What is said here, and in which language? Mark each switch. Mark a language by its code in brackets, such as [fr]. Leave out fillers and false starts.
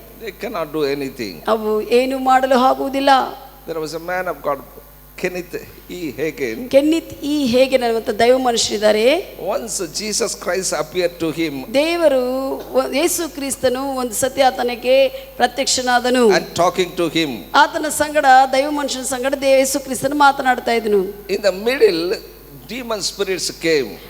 [en] They cannot do anything. [kn] ಅವು ಏನು ಮಾಡಲು ಆಗುವುದಿಲ್ಲ. [en] There was a man of God, Kenneth E. Hagin. [kn] ಕೆನ್ನಿತ್ ಈ ಹೇಗೆ ಅನ್ನುವಂಥ ದೈವ ಮನುಷ್ಯರಿದ್ದಾರೆ. [en] Once Jesus Christ appeared to him. [kn] ದೇವರು ಯೇಸು ಕ್ರಿಸ್ತನು ಒಂದು ಸತಿ ಆತನಿಗೆ ಪ್ರತ್ಯಕ್ಷನಾದನು. [en] And talking to him. [kn] ಆತನ ಸಂಗಡ ದೈವ ಮನುಷ್ಯನ ಸಂಗಡ ಯೇಸು ಕ್ರಿಸ್ತನು ಮಾತನಾಡ್ತಾ ಇದ್ದನು. [en] In the middle, demon spirits came.